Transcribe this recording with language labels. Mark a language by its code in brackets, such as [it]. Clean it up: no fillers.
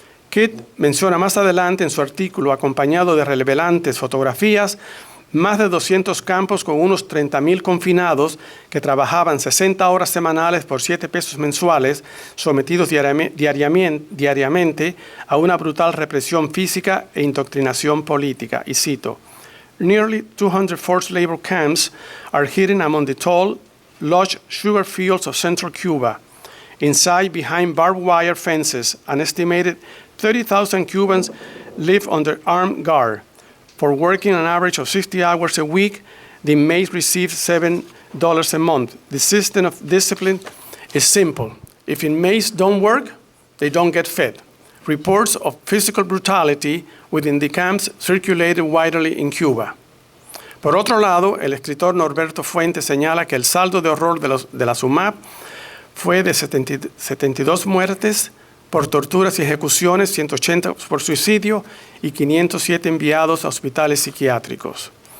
[es] Kidd menciona más adelante en su artículo, acompañado de relevantes fotografías, más de 200 campos con unos 30,000 confinados que trabajaban 60 horas semanales por 7 pesos mensuales, sometidos diariamente a una brutal represión física e indoctrinación política. [en] Y cito: "Nearly 200 forced labor camps are hidden among the tall, lush sugar fields of central Cuba. Inside, behind barbed wire fences, an estimated 30,000 Cubans live under armed guard. For working an average of 60 hours a week, the inmates receive $7 a month. The system of discipline is simple. If inmates don't work, they don't get fed. Reports of physical brutality within the camps circulated widely in Cuba. [es] Por otro lado, el escritor Norberto Fuentes señala que el saldo de horror de las UMAP fue de 72 muertes por torturas y ejecuciones, 180 por suicidio y 507 enviados a hospitales psiquiátricos.